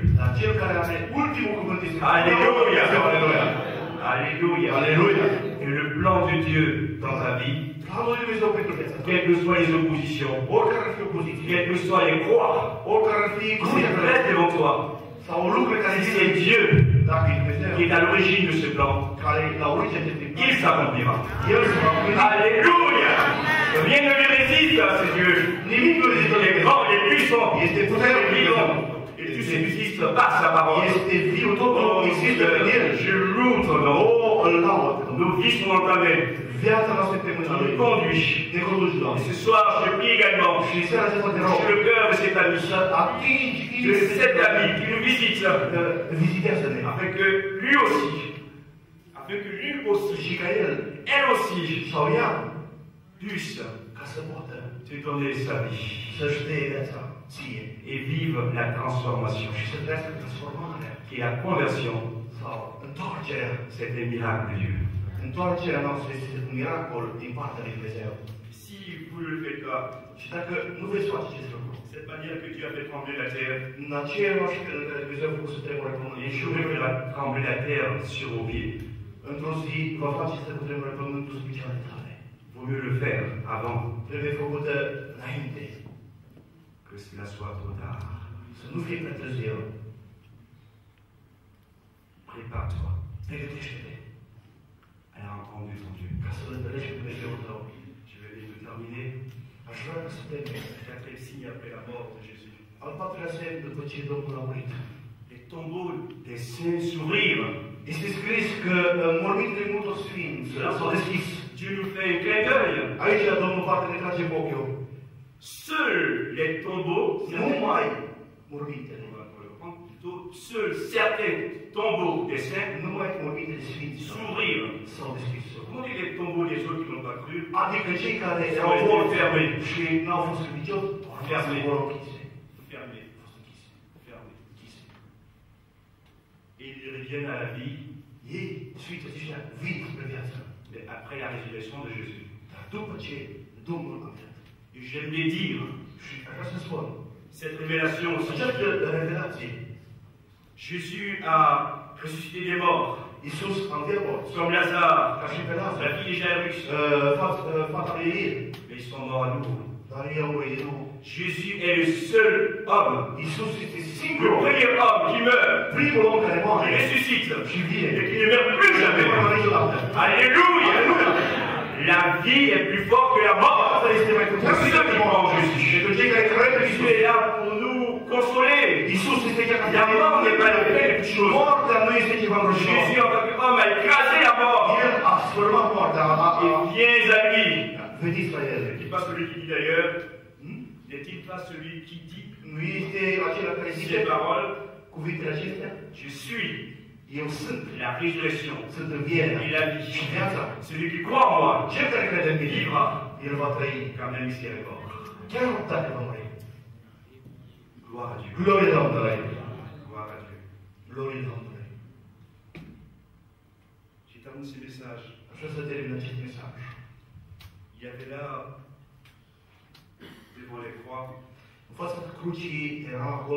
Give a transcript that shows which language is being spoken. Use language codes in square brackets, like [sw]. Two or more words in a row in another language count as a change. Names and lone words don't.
[ro] Dar cel care are ultimul cuvânt este [fr] Alléluia. [ro] Aleluia. [fr] Alléluia. [ro] Aleluia. [fr] Et le plan de Dieu dans ta vie, [ro] Planul lui Dumnezeu pentru viața ta. [fr] quelles que soient les oppositions, [ro] Oricare ar fi opoziție, [fr] quelles que soient les croix, [ro] oricare ar fi [fr] qui se [ro] crucea [fr] dressent devant toi, [ro] sau lucruri care si există, [fr] c'est Dieu [ro] dacă e Dumnezeu [fr] qui est à l'origine de ce plan, [ro] care e la originea acestui plan, [fr] il s'accomplira. [ro] El se va împlini. [fr] Alléluia. Rien ne lui résiste à ce Dieu. [ro] Nimic nu rezistă [fr] Il [ro] de [fr] est grand, il est puissant, [ro] Este [fr] il est [ro] puternic. [fr] vivant, et tout subsiste par sa parole. [ro] Este viu, totul Oh, există prin El. [fr] je loue ton nom. [ro] O, îl laud. [fr] Nos vies sont dans ta main. [ro] Viața noastră este pe mâna [fr] Tu [ro] Lui. [fr] nous conduis. [ro] Ne conduci, [fr] Et [ro] Doamne. [fr] ce soir, je prie également [ro] Și în seara aceasta te rog [fr] sur le cœur de cet ami, [ro] să atingi [fr] de cet ami qui nous visite, [ro] vizitează-ne. [fr] afin que lui aussi, [ro] Și ca El [fr] elle aussi, [ro] sau ea [fr] puisse [ro] ca să poată [fr] te donner sa vie [ro] să-și dea viața ție [fr] et vivre la transformation. [ro] și să trăiască transformarea [fr] Et la conversion, [ro] sau întoarcerea. [fr] c'est un miracle de Dieu. [ro] Întoarcerea noastră este un miracol din partea lui Dumnezeu. [fr] Si vous ne le faites pas, [ro] Și dacă nu veți face acest lucru, [fr] cette manière que Dieu a fait trembler la terre, [ro] în același fel în care Dumnezeu a făcut să tremure pământul, [fr] et [ro] și [fr] Dieu fera trembler la terre sur vos pieds, [ro] într-o zi va face să cutremure pământul sub picioarele tale. [fr] vaut mieux le faire avant [ro] Trebuie făcută înainte, [fr] que cela soit trop tard. [ro] să nu fie prea târziu. [fr] Prépare-toi [ro] Pregătește-te [fr] à la rencontre de ton Dieu. [ro] ca să-L întâlnești pe Dumnezeul tău. [fr] Je vais bientôt terminer. [ro] Aș vrea să termin. [fr] Quatrième signe après la mort de Jésus. [ro] Al patrulea semn după ce Domnul a murit. [fr] Les tombeaux des saints s'ouvrirent. [ro] Este scris că mormintele multor sfinți s-au deschis. [fr] Dieu nous fait un clin d'œil. [ro] Aici Domnul poate ne trage ochiul. [fr] Seuls les tombeaux, [ro] Numai mormintele. [fr] seuls certains tombeaux des saints [ro] Numai mormintele sfinți [fr] s'ouvrirent. [ro] s-au deschis. [fr] Comment dit les tombeaux des autres qui n'ont pas cru? [ro] Adică cei care Sau au este mort [fr] fermé. [ro] și n-au fost credincioși, [fr] Fermé. [ro] vor închise. [fr] Fermés. [ro] Au fost închise. [fr] Fermés. [ro] Închise. [fr] Et ils reviennent à la vie [ro] Ei, sfinți aceștia, vin spre viață. [fr] après la résurrection de Jésus. [ro] Dar după ce Domnul a murit. [fr] Et j'aimerais dire, [ro] Și vreau să spun, [fr] cette révélation aussi, [ro] această revelație, [fr] Jésus a ressuscité des morts, [ro] Iisus a înviat morți, [fr] comme Lazare, [ro] ca și pe la Lazar, [fr] fille de Jairus, [ro] fata lui Ilie, [fr] mais ils sont morts à nouveau. [ro] dar ei au murit din nou. [fr] Jésus est le seul homme, [ro] Iisus este [fr] le [ro] singurul om, [fr] premier homme qui meurt, [ro] primul om care [fr] qui [ro] moare [fr] ressuscite [ro] și vine. [fr] et qui ne meurt plus [ro] Nu [fr] jamais. [ro] mai niciodată. [fr] Alléluia! La vie est plus forte que la mort. [ro] Asta este mai [fr] Pour [ro] puternic [fr] ceux qui [ro] decât [fr] croient en [ro] moartea. [fr] Jésus. [ro] Și pentru cei care cred în Jésus Iisus. [fr] est là pour nous consoler. [ro] Iisus este chiar [fr] La mort n'est pas la quelque chose. [ro] Moartea nu este ceva îngrozitor. [fr] Jésus, en tant qu'homme, a écrasé la mort. [ro] El a sfârmat moartea. [fr] Et viens à lui. [ro] Veniți la El. [fr] N'est-il pas celui qui dit d'ailleurs, n'est-il pas celui qui dit [ro] Nu este acela care zice [fr] ces paroles, [ro] cuvintele acestea? [fr] je suis [ro] Eu sunt. [fr] la résurrection [ro] Sunt învierea [fr] et la [ro] și [fr] vie. [ro] viața. [fr] Celui qui croit en moi [ro] Cel care crede în mine, [fr] vivra, [ro] el va trăi. [fr] quand même s'il est mort. [ro] Chiar dacă va muri. [fr] Gloire à Dieu. [ro] Glorie Domnului. [fr] Gloire à Dieu. [ro] Glorie Domnului. [fr] J'ai terminé ce message. [ro] Așa să termin acest mesaj. [fr] Il y avait là, devant les croix, [ro] În fața crucii era acolo